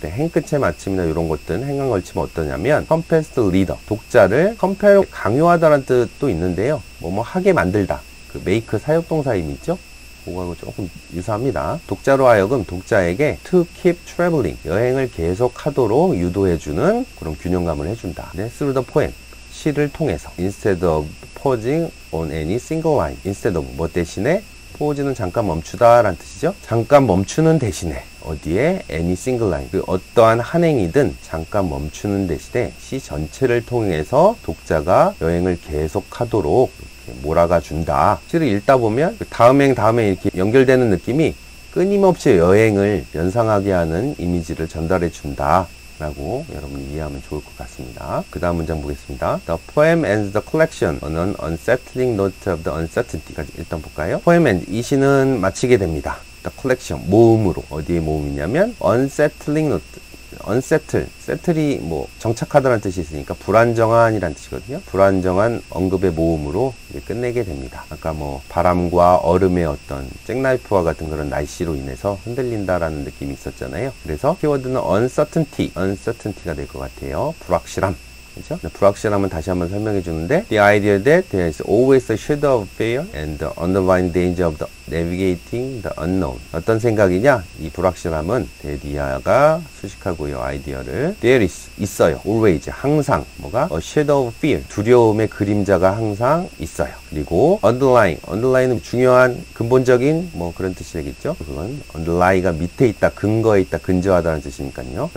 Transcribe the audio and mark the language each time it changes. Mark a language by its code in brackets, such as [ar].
[ko] 행 끝의 마침이나 이런 것들은 행간 걸치면 어떠냐면 compels the reader, 독자를 compel, 강요하다라는 뜻도 있는데요. 뭐뭐 하게 만들다. 그 make 사역동사임이 있죠? 그거하고 조금 유사합니다. 독자로 하여금 독자에게 to keep traveling, 여행을 계속하도록 유도해주는 그런 균형감을 해준다. [en] 네, through the poem, 시를 통해서 instead of pausing on any single line, instead of 뭐 대신에 pause는 잠깐 멈추다 라는 뜻이죠. [ko] 잠깐 멈추는 대신에 어디에 any single line, 그 어떠한 한 행이든 잠깐 멈추는 대신에 시 전체를 통해서 독자가 여행을 계속하도록 이렇게 몰아가 준다. 시를 읽다 보면 다음 행 이렇게 연결되는 느낌이 끊임없이 여행을 연상하게 하는 이미지를 전달해 준다 라고 여러분이 이해하면 좋을 것 같습니다. 그 다음 문장 보겠습니다. [en] The poem ends the collection on an unsettling note of the uncertainty까지 일단 볼까요? [ko] poem ends, 이 시는 마치게 됩니다. The collection, 모음으로. 어디에 모음이냐면 unsettling note, unsettle, settle이 뭐 정착하다는 뜻이 있으니까 불안정한이란 뜻이거든요. 불안정한 언급의 모음으로 끝내게 됩니다. 아까 뭐 바람과 얼음의 어떤 잭나이프와 같은 그런 날씨로 인해서 흔들린다라는 느낌이 있었잖아요. 그래서 키워드는 uncertainty가 될 것 같아요. 불확실함. 그죠? [en] 불확실함은 다시 한번 설명해 주는데 The idea that there is always a shadow of fear and the underlying danger of the navigating the unknown. [ko] 어떤 생각이냐? 이 불확실함은 데디아가 수식하고요. 아이디어를 There is 있어요. Always 항상 뭐가? A shadow of fear 두려움의 그림자가 항상 있어요. 그리고 underlying은 중요한 근본적인 뭐 그런 뜻이 되겠죠. 그건 underly가 밑에 있다, 근거에 있다, 근저하다는 뜻이니까요.